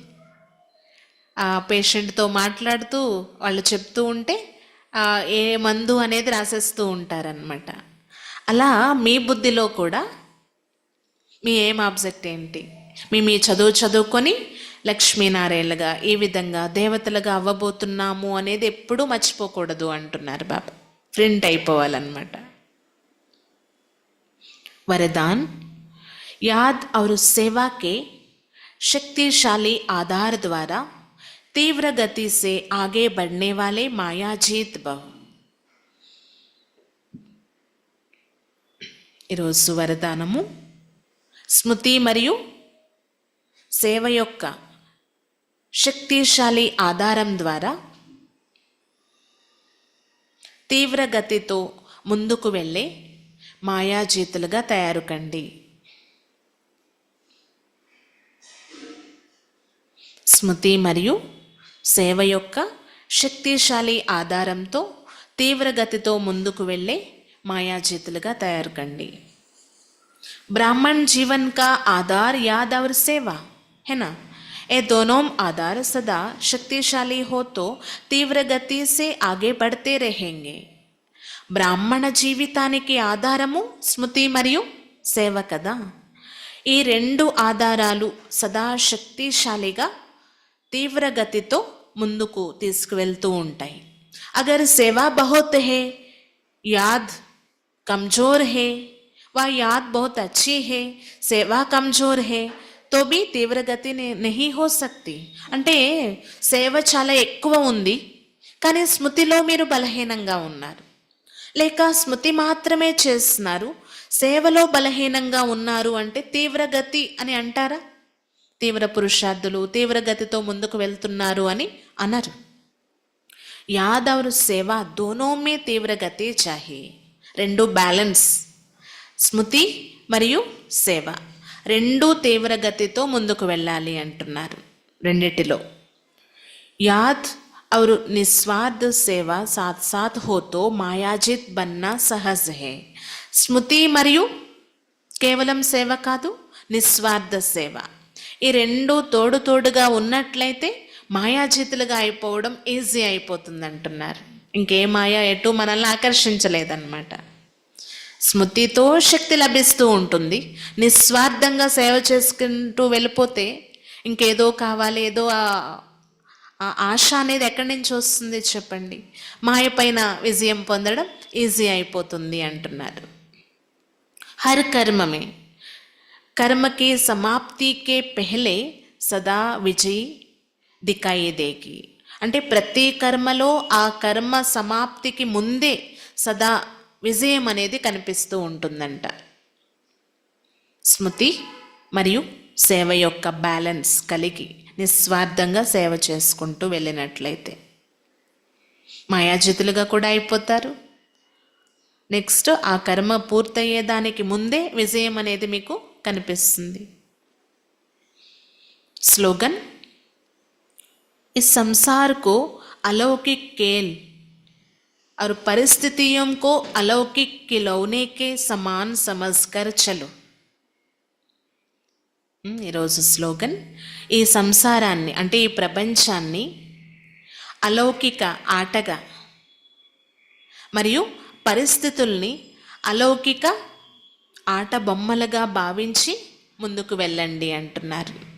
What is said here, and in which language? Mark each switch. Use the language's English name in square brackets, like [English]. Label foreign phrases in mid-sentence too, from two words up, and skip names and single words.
[Telugu] ఆ పేషెంట్తో మాట్లాడుతూ వాళ్ళు చెప్తూ ఉంటే ఏ మందు అనేది రాసేస్తూ ఉంటారనమాట. అలా మీ బుద్ధిలో కూడా మీ ఏం ఆబ్జెక్ట్ ఏంటి, మీ చదువుకొని లక్ష్మీనారాయణలుగా ఈ విధంగా దేవతలుగా అవ్వబోతున్నాము అనేది ఎప్పుడూ మర్చిపోకూడదు అంటున్నారు బాబా. ప్రింట్ అయిపోవాలన్నమాట. [Hindi] वरदान, याद और सेवा के शक्तिशाली आधार द्वारा तीव्र गति से आगे बढ़ने वाले मायाजीत भव. [Telugu] ఈరోజు వరదానము, స్మృతి మరియు సేవ యొక్క శక్తిశాలి ఆధారం ద్వారా తీవ్ర గతితో ముందుకు వెళ్ళే మాయాజీతులుగా తయారు కండి. స్మృతి మరియు సేవ యొక్క శక్తిశాలి ఆధారంతో తీవ్రగతితో ముందుకు వెళ్ళే మాయాజీతులుగా తయారు కండి. [Hindi] ब्राह्मण जीवन का आधार याद और सेवा है ना. ये दोनों आधार सदा शक्तिशाली हो तो तीव्र गति से आगे बढ़ते रहेंगे. [Telugu] బ్రాహ్మణ జీవితానికి ఆధారము స్మృతి మరియు సేవ కదా. ఈ రెండు ఆధారాలు సదా శక్తిశాలిగా తీవ్రగతితో ముందుకు తీసుకువెళ్తూ ఉంటాయి. [Hindi] अगर सेवा बहुत है, याद कमज़ोर है, वा याद बहुत अच्छी है, सेवा कमज़ोर है, तो भी तीव्रगति नहीं हो सकती. [Telugu] అంటే సేవ చాలా ఎక్కువ ఉంది కానీ స్మృతిలో మీరు బలహీనంగా ఉన్నారు, లేక స్మృతి మాత్రమే చేస్తున్నారు సేవలో బలహీనంగా ఉన్నారు అంటే తీవ్రగతి అని అంటారా? తీవ్ర పురుషార్థులు తీవ్ర గతితో ముందుకు వెళ్తున్నారు అని అనరు. [Hindi] याद और सेवा दोनों में तीव्र गति चाहिए. [Telugu] రెండు బ్యాలెన్స్, స్మృతి మరియు సేవ రెండు తీవ్ర గతితో ముందుకు వెళ్ళాలి అంటున్నారు. [Hindi] రెండిటిలో యాద్ और निस्वार्थ सेवा साथ साथ हो तो मायाजित बनना सहज है. [Telugu] స్మృతి మరియు కేవలం సేవ కాదు, నిస్వార్థ సేవ, ఈ రెండు తోడు తోడుగా ఉన్నట్లయితే మాయాజితులుగా అయిపోవడం ఈజీ అయిపోతుంది అంటున్నారు. ఇంకే మాయ ఎటు మనల్ని ఆకర్షించలేదన్నమాట. స్మృతితో శక్తి లభిస్తూ ఉంటుంది. నిస్వార్థంగా సేవ చేసుకుంటూ వెళ్ళిపోతే ఇంకేదో కావాలి, ఏదో ఆ ఆశ అనేది ఎక్కడి నుంచి వస్తుంది చెప్పండి? మాయ పైన విజయం పొందడం ఈజీ అయిపోతుంది అంటున్నారు. [Hindi] हर कर्म में कर्म के समाप्ति के पहले सदा विजय दिखाई देगी. [Telugu] అంటే ప్రతి కర్మలో ఆ కర్మ సమాప్తికి ముందే సదా విజయం అనేది కనిపిస్తూ ఉంటుందంట. స్మృతి మరియు సేవ యొక్క బ్యాలెన్స్ కలిగి నిస్వార్థంగా సేవ చేసుకుంటూ వెళ్ళినట్లయితే మాయాజితులుగా కూడా అయిపోతారు. నెక్స్ట్ ఆ కర్మ పూర్తయ్యేదానికి ముందే విజయం అనేది మీకు కనిపిస్తుంది. [Hindi] स्लोगन, इस संसार को अलौकिक खेल और परिस्थितियों को अलौकिक खिलौने के समान समझकर चलो. [Telugu] ఈరోజు స్లోగన్, ఈ సంసారాన్ని అంటే ఈ ప్రపంచాన్ని అలౌకిక ఆటగా మరియు పరిస్థితుల్ని అలౌకిక ఆట బొమ్మలుగా భావించి ముందుకు వెళ్ళండి అంటున్నారు.